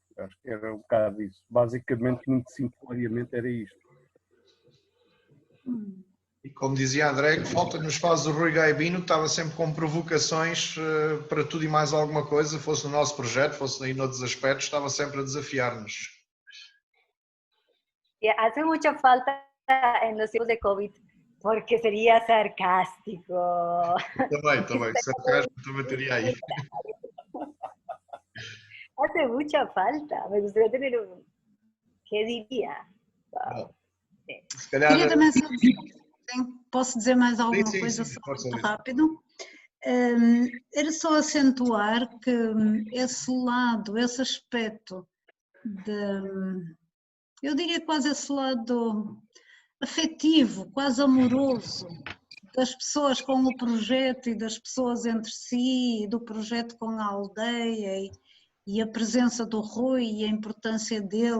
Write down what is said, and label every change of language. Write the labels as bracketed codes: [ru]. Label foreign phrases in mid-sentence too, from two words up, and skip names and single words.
[pt] Acho que era um bocado isso. Basicamente, muito simplesmente era isto. E como dizia André, que falta nos faz o Rui Gaibino, que estava sempre com provocações para tudo e mais alguma coisa, fosse no nosso projeto, fosse aí noutros aspectos, estava sempre a desafiar-nos. [es] Hace mucha falta en los tiempos de COVID, porque sería sarcástico. [pt] Também, sarcasmo também teria aí. [es] Hace mucha falta, me gustaría tener un... ¿Qué diría? Wow. [pt] Se calhar... Queria também só dizer, posso dizer mais alguma coisa só muito rápido? Era só acentuar que esse lado, esse aspecto eu diria quase esse lado afetivo, quase amoroso das pessoas com o projeto e das pessoas entre si, e do projeto com a aldeia e a presença do Rui e a importância dele.